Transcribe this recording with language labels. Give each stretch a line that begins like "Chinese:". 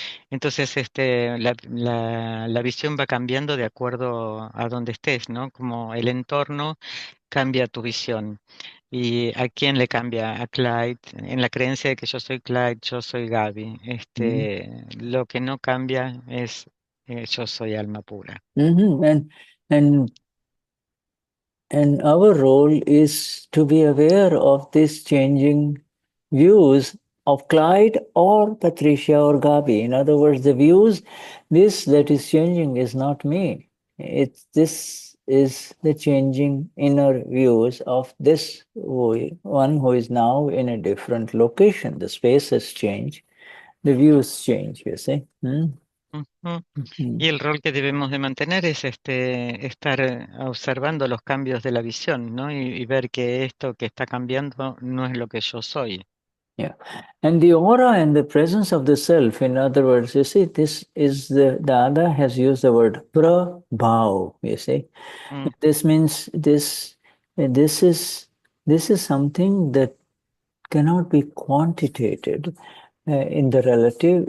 Spanish: Entonces, la visión va cambiando de acuerdo a donde estés, ¿no? Como el entorno cambia tu visión. ¿Y a quién le cambia? A Clyde, en la creencia de que yo soy Clyde, yo soy Gaby. Lo que no cambia es yo soy alma pura.
English: And our role is to be aware of these changing views of Clyde or Patricia or Gabi. In other words, the views, this that is changing is not me. This is the changing inner views of this one who is now in a different location. The space has changed, the views change, you see. Ujú.
Spanish: Y el rol que debemos de mantener es estar observando los cambios de la visión, ¿no? Y ver que esto que está cambiando no es lo que yo soy.
English: Yeah. And the aura and the presence of the self, in other words, you see, this is the Dada has used the word prabhav, you see. Mm. This means this is something that cannot be quantitated in the relative.